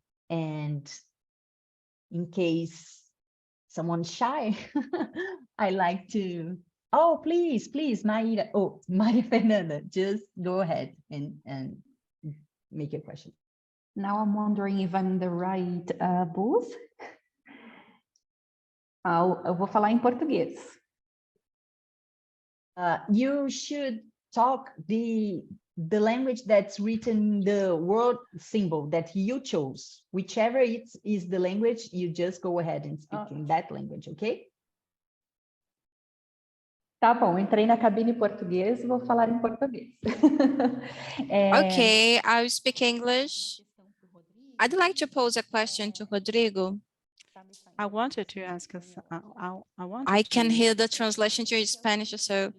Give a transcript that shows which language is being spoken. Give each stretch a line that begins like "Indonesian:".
English: And in case someone's shy, I like to, oh, please, Maria, oh, Maria Fernanda, just go ahead and make your question. Now I'm wondering if I'm in the right booth.
Portuguese: Eu vou falar em português.
English: You should talk the language that's written, the word symbol that you chose. Whichever is the language, you just go ahead and speak in that language, okay?
Portuguese: Tá bom, entrei na cabine português e vou falar em português.
English: Okay, I'll speak English. I'd like to pose a question to Rodrigo. I wanted to ask us. I can hear the translation to Spanish, so